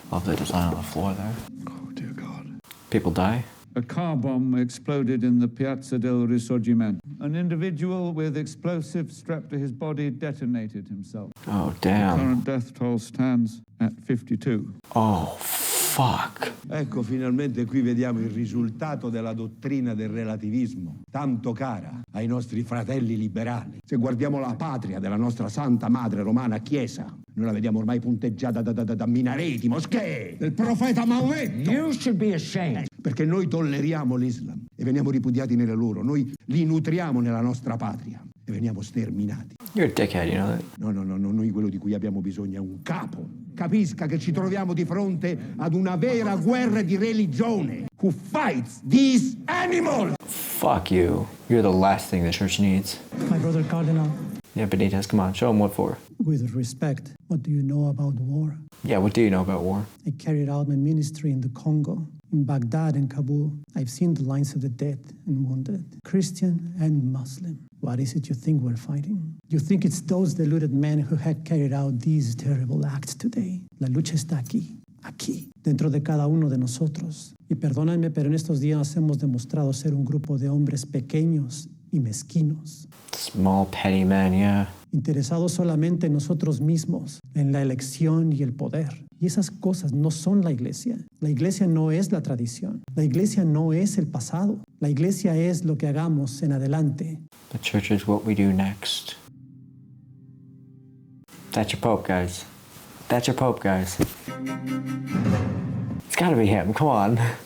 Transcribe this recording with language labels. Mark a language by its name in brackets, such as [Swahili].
[English] Love the design on the floor there. Oh, dear God. People die? A car bomb exploded in the Piazza del Risorgimento. An individual with explosives strapped to his body detonated himself. Oh, damn. The current death toll stands at 52. Oh, Fuck. [Italian] Ecco, finalmente qui vediamo il risultato della dottrina del relativismo, tanto cara ai nostri fratelli liberali. Se guardiamo la patria della nostra santa madre romana Chiesa, noi la vediamo ormai punteggiata da minareti, moschee, del profeta Maometto. [English] You should be ashamed. [Italian] Perché noi tolleriamo l'Islam e veniamo ripudiati nelle loro. Noi li nutriamo nella nostra patria e veniamo sterminati. [English] You're a dickhead, you know that? [Italian] No, noi quello di cui abbiamo bisogno è un capo. Capisca che ci troviamo di fronte ad una vera guerra di religione. [English] Who fights these animals? Fuck you. You're the last thing the church needs. My brother Cardinal, Yeah, Benitez, come on, show him what for. with respect, what do you know about war? Yeah, what do you know about war? I carried out my ministry in the Congo, in Baghdad and Kabul. I've seen the lines of the dead and wounded, Christian and Muslim. What is it you think we're fighting? You think it's those deluded men who had carried out these terrible acts today? [Spanish] La lucha está aquí, dentro de cada uno de nosotros. Y perdónenme, pero en estos días hemos demostrado ser un grupo de hombres pequeños y mezquinos. [English] Small, petty men, yeah. [Spanish] Interesados solamente en nosotros mismos, en la elección y el poder. Y esas cosas no son la iglesia. La iglesia no es la tradición. La iglesia no es el pasado. La iglesia es lo que hagamos en adelante. [English] The church is what we do next. That's your Pope, guys. That's your Pope, guys. It's gotta be him, come on.